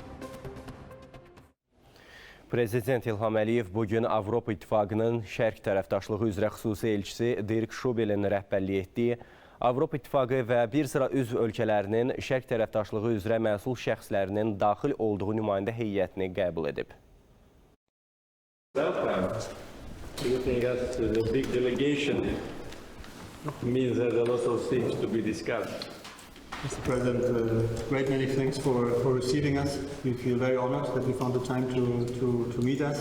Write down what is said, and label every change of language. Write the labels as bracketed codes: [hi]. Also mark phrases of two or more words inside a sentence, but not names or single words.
[az] Prezident İlham bugün Avropa İttifaqının şərq tərəfdaşlığı üzrə xüsusi elçisi Dirk Şubelin rəhbərlik etdiyi Avropa İttifaqı və bir sıra üzv ölkələrinin şərq tərəfdaşlığı üzrə məsul şəxslərinin daxil olduğu nümayəndə heyətini qəbul edib. [en] Looking at the big delegation means there's a lot of things to be discussed. Mr. President, great many thanks for receiving us. We feel very honored that you found the time to meet us.